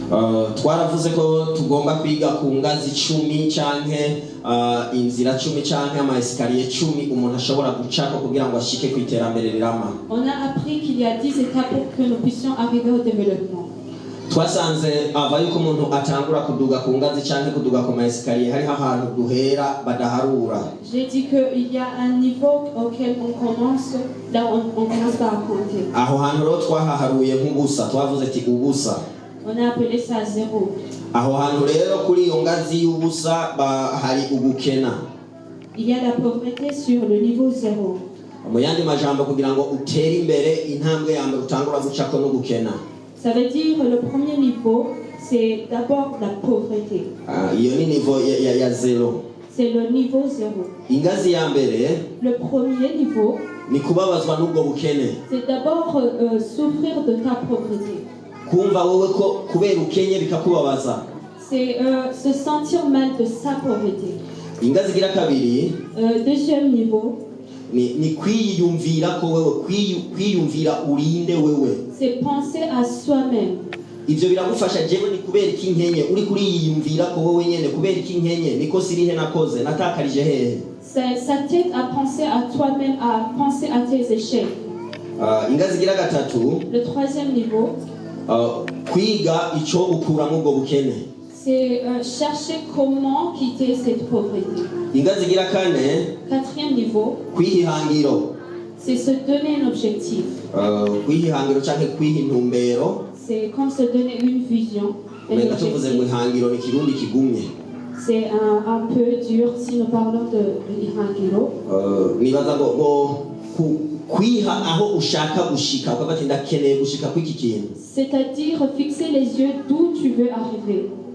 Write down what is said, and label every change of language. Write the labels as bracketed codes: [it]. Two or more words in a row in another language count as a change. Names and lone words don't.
[rn] twaravuze ko tugomba kwiga ku ngazi 10 canke inzira 10 canke ama escalier 10 umuntu ashobora gucako kugira ngo ashike ku iterambere rirama. [fr] On a appris qu'il y a 10 étapes pour que nous puissions arriver au développement. [rn] Twasanze ava yuko umuntu atangura kuduga ku ngazi canke kuduga ku ma escalier hari ahantu duhera badaharura. [fr] J'ai dit qu'il y a un niveau auquel on commence, là on commence par compter. [rn] Aho hantu rero twahaharuye nk'ubusa, twavuze ati ubusa. [fr] On a appelé ça zéro. [rn] Aho hantu rero kuri iyo ngazi y'ubusa hari ubukena. [fr] Il y a la pauvreté sur le niveau zéro. [rn] Mu yandi majambo kugira ngo utere imbere intambwe ya mbere utangura gucako no gukena. [fr] Ça veut dire le premier niveau, c'est d'abord la pauvreté. [rn] Iyo ni niveau ya zero. [fr] C'est le niveau zéro. [rn] Ingazi ya mbere, [fr] le premier niveau, [rn] ni kubabazwa n'ubwo bukene. [fr] C'est d'abord souffrir de ta pauvreté. [rn] Kumva wowe ko kubera ukenye bikakubabaza. [fr] C'est se sentir mal de sa pauvreté. [rn] Ingazi gira kabiri, [fr] deuxième niveau, [rn] ni kwiyumvira ko wewe kwiyumvira urinde wewe. [fr] C'est penser à soi-même. [rn] Ivyo biragufasha jewe ni kubera iki nkenye uri kuri yiyumvira ko wewe nyene kubera iki nkenye niko sirihe nakoze natakarije hehe. [fr] Ça t'aide à penser à toi-même, à penser à tes échecs. [rn] Ingazi gira gatatu, [fr] le troisième niveau, [rn] kwiga ico ukura mu bwo bukene. [fr] C'est chercher comment quitter cette pauvreté. [rn] Ingazi gira kane, [fr] quatrième niveau, [rn] kwihihangiro. [fr] C'est se donner un objectif. [rn] Kwihihangiro canke kwihintumbero. [fr] C'est comme se donner une vision. C'est un peu dur si nous parlons de ihangiro. C'est-à-dire fixer les yeux d'où tu veux arriver.